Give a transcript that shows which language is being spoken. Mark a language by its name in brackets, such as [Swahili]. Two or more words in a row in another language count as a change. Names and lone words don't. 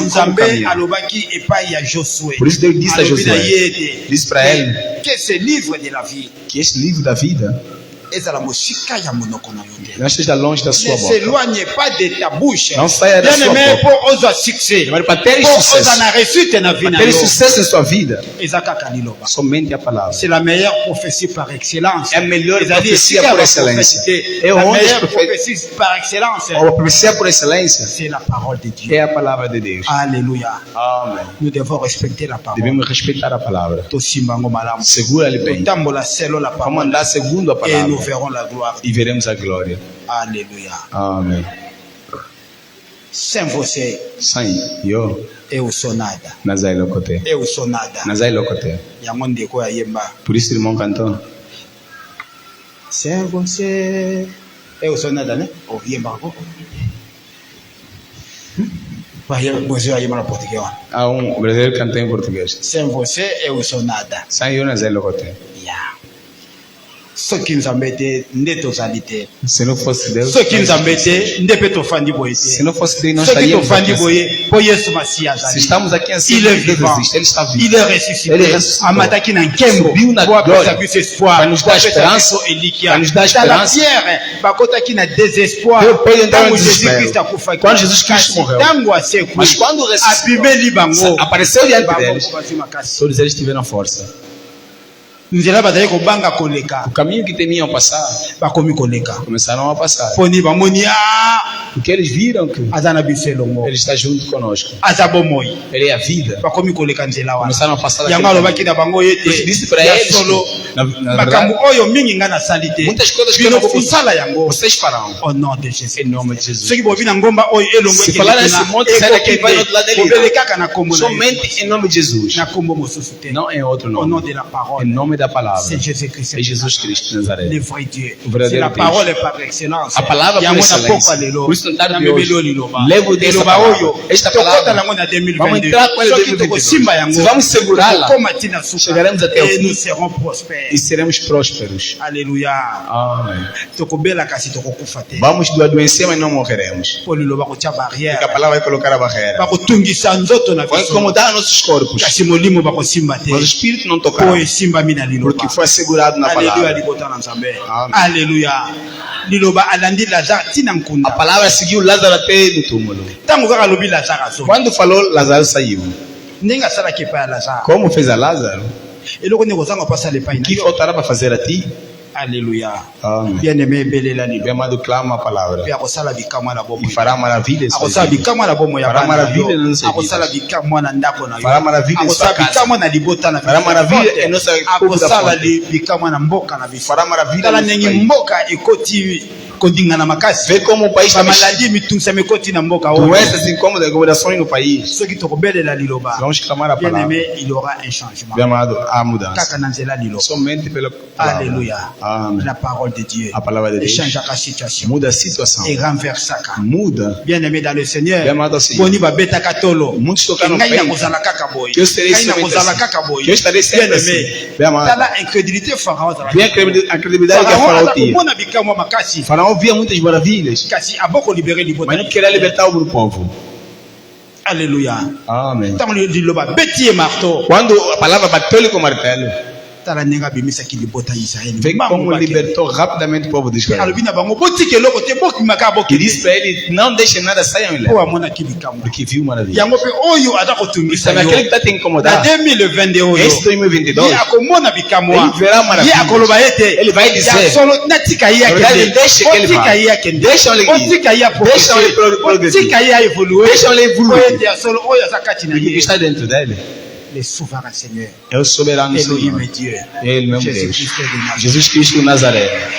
[Lingala] Yango [Portuguese] como [Lingala] nzambe [Portuguese] caminhar. [Lingala] alobaki epai ya Josué. [Portuguese] Por isso Deus disse a [Lingala] Alobi na Josué, ye [Portuguese] disse para ele [French] que ce livre de la vie [Portuguese] que este livro da vida [Lingala] ezala mosika ya monoko na yo te. [Portuguese] não esteja longe da [French] Ne [Portuguese] sua boca. [French] s'éloigne pas de ta bouche. [Portuguese] Não saia da [French] Bien [Portuguese] sua [French] aimé, [Portuguese] boca. [Lingala] pour ozwa succès. [Portuguese] Mas para ter [French] Pour [Portuguese] sucesso, [Lingala] oza na réussite na vie na [Portuguese] para ter [Lingala] yo. [Portuguese] sucesso em sua vida, [Lingala] Eza kaka liloba. [Portuguese] somente a palavra. [French] C'est la meilleure prophétie par excellence. [Portuguese] É a melhor [Lingala] Ezali [Portuguese] profecia [Lingala] esika [Portuguese] por [Lingala] ya [Portuguese] excelência. [French] prophétie. [Portuguese] É [French] La [Portuguese] onde [French] meilleure [Portuguese] os profetas- [French] prophétie par excellence, [Portuguese] A profecia por excelência [French] c'est la parole de Dieu. [Portuguese] é a palavra de Deus. [French] Alléluia. [Portuguese] Amém. [French] Nous devons respecter la parole. [Portuguese] Devemos respeitar a palavra. [Lingala] Tosimba ngo malamu. [Portuguese] Segura-lhe bem. [Lingala] Totambola selo la [Portuguese] Vamos [French] parole. [Portuguese] andar segundo a [French] Et nous [Portuguese] palavra [French] verrons la gloire. [Portuguese] e veremos a glória. [French] Alléluia. [Portuguese] Amém. Sem você, Sem eu, eu sou nada. [Lingala] Nazai Locote. [Portuguese] Eu sou nada. [Lingala] Nazai Locote. Yango ndeko ya yemba. [Portuguese] Por isso, irmão cantou. Sem você, eu sou nada, né? Ou [Lingala] yemba ko. [Portuguese] Vai, você vai yemba na português. Há brasileiro que cantou em português. Sem você, eu sou nada. Sem eu, [Lingala] Nazai Locote. [English] Yeah. [Lingala] Soki nzambe te nde tozali te. [Portuguese] Se não fosse Deus, [Lingala] Soki nzambe te nde pe tofandi boye [Portuguese] se [Lingala] te. [Portuguese] não fosse Deus, nós [Lingala] Soki [Portuguese] estaríamos [Lingala] tofandi [Portuguese] aqui. [Lingala] boye po Yesu Masiya [Portuguese] Se [Lingala] azali. [Portuguese] estamos aqui assim, [French] Il est [Portuguese] Deus [French] vivant. [Portuguese] existe, Ele está [French] Il [Portuguese] vivo. [French] est ressuscité. [Portuguese] Ele ressuscitou. [Lingala] Amataki na nkembo. [Portuguese] Subiu na [Lingala] Po apesa [Portuguese] glória. [Lingala] biso espoir. [Portuguese] Para nos dar [Lingala] Po apesa [Portuguese] esperança. [Lingala] biso elikia. [Portuguese] Para nos dar [Lingala] Tala [Portuguese] esperança. [Lingala] Pierre bakotaki na désespoir. [Portuguese] Meu Pedro entrou [Lingala] Tango [Portuguese] em [Lingala] Jésus [Portuguese] desespero. [Lingala] Christ akufaki. [Portuguese] Quando Jesus Cristo [Lingala] Kasi [Portuguese] morreu. [Lingala] tango asekui. [Portuguese] Mas quando ressuscitou, [Lingala] abimeli bango. [Portuguese] apareceu diante [Lingala] Bango [Portuguese] deles. [Lingala] kokasi makasi. [Portuguese] Todos eles tiveram força. [Lingala] Nzela bazali kobanga koleka. [Portuguese] O caminho que temiam passar, [Lingala] Bakomi koleka. [Portuguese] começaram a passar. [Lingala] Poni bamoni [Portuguese] Porque eles viram que [Lingala] aza na biso elongo. [Portuguese] Ele está junto conosco. [Lingala] Aza bomoi. [Portuguese] Ele é a vida. [Lingala] Bakomi koleka nzela wana. [Portuguese] Começaram a passar [Lingala] Yango [Portuguese] daquele [Lingala] alobaki na bango [Portuguese] Deus [Lingala] yete [Portuguese] disse para [Lingala] ya [Portuguese] eles, [Lingala] solo na makambo [Portuguese] verdade, [Lingala] oyo mingi nga nasali te [Portuguese] muitas coisas que eu [Lingala] bino [Portuguese] não fiz, [Lingala] kosala yango [Portuguese] vocês farão. [French] au nom de Jésus. [Portuguese] Em nome de Jesus. [Lingala] soki bobi na ngomba oyo elongo [Portuguese] Se [Lingala] ekende [Portuguese] falar [Lingala] kuna, [Portuguese] nesse monte, sai daqui, vai no outro lado dele. [Lingala] bobele kaka na kombo na Yesu. [Portuguese] Somente em nome de Jesus. [Lingala] Na kombo mosusu te. [Portuguese] Não em outro [French] Au nom [Portuguese] nome. [French] de la parole. [Portuguese] Em nome da palavra. [French] C'est Jésus-Christ. [Portuguese] É Jesus Cristo de Nazaré. [French] Le vrai Dieu. [Portuguese] O verdadeiro [French] C'est la [Portuguese] Deus. [French] parole par excellence. [Portuguese] A palavra por [Lingala] Yango na [Portuguese] excelência. [Lingala] pokwa lelo. [Portuguese] Por isso, no tarde [Lingala] Na [Portuguese] de hoje, [Lingala] mebelo liloba. [Portuguese] levo dessa [Lingala] Liloba [Portuguese] palavra. [Lingala] oyo. [Portuguese] Esta [Lingala] Tokota [Portuguese] palavra. [Lingala] nango na 2022. [Portuguese] Vamos entrar com ela em [Lingala] Soki [Portuguese] 2022. [Lingala] tokosimba yango. [Portuguese] Se vamos segurá-la, [Lingala] tokokoma tina suka. [Portuguese] chegaremos até o [French] Et [Portuguese] fim. [French] nous serons prospères. [Portuguese] e seremos prósperos. [French] Alléluia. [Portuguese] Amém. [Lingala] Tokobela kasi tokokufa te. [Portuguese] Vamos adoecer, mas não morreremos. [Lingala] Po liloba kotia barrière. [Portuguese] Porque a palavra vai colocar a barreira. [Lingala] Bakotungisa nzoto na [Portuguese] Vai [Lingala] biso. [Portuguese] incomodar nossos corpos. [Lingala] Kasi molimo bakosimba te. [Portuguese] Mas o Espírito não [Lingala] Po [Portuguese] tocará. [Lingala] esimbami na liloba. [Portuguese] Porque foi assegurado na [French] Alléluia [Portuguese] palavra. [Lingala] libota na nzambe. [Portuguese] Amen. [French] Alléluia. [Lingala] Liloba alandi Lazare tina [Portuguese] A [Lingala] nkunda. [Portuguese] palavra seguiu Lázaro até no túmulo. [Lingala] Tango kaka lobi Lazare azo. [Portuguese] Quando falou, Lázaro saiu. [Lingala] Ndenge asalaki epai ya Lazare. [Portuguese] Como fez a Lázaro? [Lingala] eloko ndenge ozanga mpasa lepai [Portuguese] O [Lingala] na [Portuguese] que [Lingala] yo. [Portuguese] faltará para fazer a ti? [French] Alléluia. [Portuguese] Amém. [French] Bien aimé [Lingala] ebelela [Portuguese] Meu [Lingala] liloba. [Portuguese] amado, clama a palavra. [Lingala] Mpe akosala bikamwa na [Portuguese] E [Lingala] bomoi. [Portuguese] fará maravilhas. [Lingala] akosala bikamwa na bomoi ya [Portuguese] Fará [Lingala] bana na [Portuguese] maravilha [Lingala] yo. [Portuguese] nas nossas [Lingala] akosala [Portuguese] vidas. [Lingala] bikamwa na ndako na [Portuguese] Fará [Lingala] yo. [Portuguese] maravilha em sua [Lingala] akosala [Portuguese] casa. [Lingala] bikamwa na libota na [Portuguese] Fará [Lingala] biso. [Portuguese] maravilha em nossa povo da [Lingala] akosala [Portuguese] fonte. [Lingala] bikamwa na mboka na biso. [Portuguese] Fará maravilha [Lingala] tala [Portuguese] no nosso [Lingala] ndenge [Portuguese] país. [Lingala] mboka ekoti kodingana makasi. [Portuguese] Vê como o país está [Lingala] bamaladi mitungisama ekoti na mboka oyo. [Portuguese] doenças incômodas, incomodações no país. [Lingala] soki tokobelela liloba. [Portuguese] Vamos clamar a [French] bien [Portuguese] palavra. [French] aimé il y aura un changement. [Portuguese] Meu amado, há mudança. [Lingala] kaka na nzela liloba. [Portuguese] Somente pela palavra. [French] Alléluia. [Portuguese] Amém. [French] La parole de Dieu [Portuguese] A palavra de Deus [Lingala] échangeaka situation [Portuguese] muda a situação. [Lingala] et renversaka. [Portuguese] Muda. [French] Bien aimé dans le Seigneur. [Portuguese] Bien amado Senhor. [Lingala] Boni babetaka tolo. [Portuguese] Muitos tocaram [Lingala] Ngai na [Portuguese] bem. [Lingala] kozala kaka boye. [Portuguese] Que eu serei [Lingala] Ngai na [Portuguese] somente [Lingala] kozala [Portuguese] assim. [Lingala] kaka boye. [Portuguese] Que eu estarei sempre [French] Bien [Portuguese] assim. [French] aimé. [Portuguese] Bien amado. [Lingala] Tala incrédulité Pharaon azala. [Portuguese] Vem a credibilidade que a Pharaon Faraó [Lingala] aza [Portuguese] tinha. [Lingala] komona bikamwa makasi. [Portuguese] Faraó via muitas maravilhas, [Lingala] Kasi aboko libérer libota. [Portuguese] mas não queria libertar o povo. [French] Alléluia. [Portuguese] Amém. [Lingala] Tango liloba beti ye marteau. [Portuguese] Quando a palavra bateu-lhe com o martelo, [Lingala] Tala nenga abimisaki libota ya Israël. [Portuguese] vê [Lingala] Mbango [Portuguese] como [Lingala] bake. [Portuguese] libertou rapidamente o povo de Israel. [Lingala] alobi na bango botika eloko te bokimaka [Portuguese] Que [Lingala] boki [Portuguese] disse para ele: não deixe nada sair [Lingala] po [Portuguese] lá. [Lingala] amonaki bikamwa. [Portuguese] Porque viu maravilha. [Lingala] Yango mpe oyo aza kotungisa [Portuguese] Sabe [Lingala] yo. [Portuguese] aquele que está te [Lingala] Na [Portuguese] incomodar? [Lingala] 2022 oyo. [Portuguese] Esse 2022, [Lingala] Ye akomona bikamwa. [Portuguese] Ele verá maravilhas. [Lingala] Ye akoloba ete. [Portuguese] Ele vai dizer. [Lingala] Ya solo natika ye [Portuguese] Na verdade, [Lingala] akende. [Portuguese] deixa que ele [Lingala] Botika [Portuguese] vá. [Lingala] ye akende. [Portuguese] Deixa ele ir. [Lingala] Botika ye [Portuguese] Deixa ele [Lingala] progresser. [Portuguese] progredir. [Lingala] Botika ye evoluer. [Portuguese] Deixa ele evoluir. [Lingala] Po ete ya solo oyo aza kati na [Portuguese] Porque o que [Lingala] ye. [Portuguese] está dentro dele [French] Le souverain Seigneur. [Portuguese] é o soberano Elohim Senhor. [French] est Dieu. [Portuguese] Ele mesmo Jesus Deus. [French] Christ de Nazareth. [Portuguese] Jesus Cristo de Nazaré.